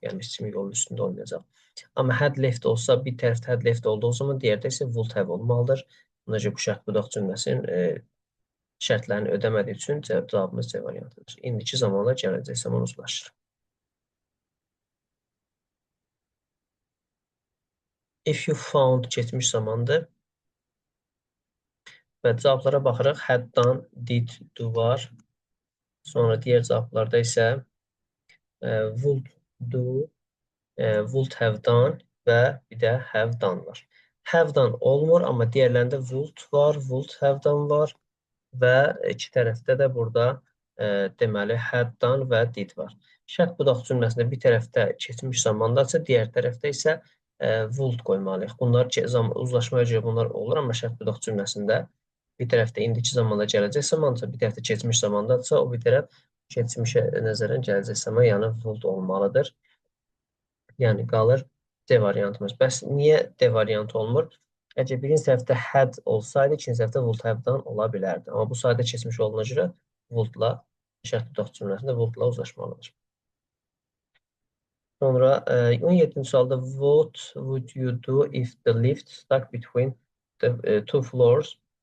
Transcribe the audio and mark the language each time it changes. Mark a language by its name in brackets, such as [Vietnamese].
[Azerbaijani] Yəni, heç kimin yolun üstündə olmayacaq. Amma had left olsa, bir tərəfdə had left olduğu zaman, digərdə isə would have olmalıdır. Buna görə bu şərt budaq cümləsinin şərtlərini ödəmədiyi üçün cavabımız C variantıdır. İndiki zamanla gələcək zaman uzlaşır. [English] If you found [Azerbaijani] keçmiş zamandır. Və cavablara baxırıq. Had done, did, do var. Sonra digər cavablarda isə would do, would have done və bir də have done var. Have done olmur, amma digərlərində would var, would have done var və iki tərəfdə də burada deməli had done və did var. Şərt budaq cümləsində bir tərəfdə keçmiş zamandadsa, digər tərəfdə isə would qoymalıyıq. Bunlar uzlaşmaya görə bunlar olur, amma şərt budaq cümləsində bir tərəfdə indiki zamanda gələcək zamandırsa, bir tərəfdə keçmiş zamandadırsa, o bir tərəf keçmişə nəzərən gələcək zaman, yəni would olmalıdır. Yəni qalır D variantımız. Bəs niyə D variantı olmur? Əgər birinci tərəfdə had olsaydı, ikinci tərəfdə would have done ola bilərdi. Amma bu sayda keçmiş olduğuna görə would-la şərt tutaq cümləsində would-la uzlaşmalıdır. Sonra 17-ci sualda [English] what would you do if the lift stuck between the two floors?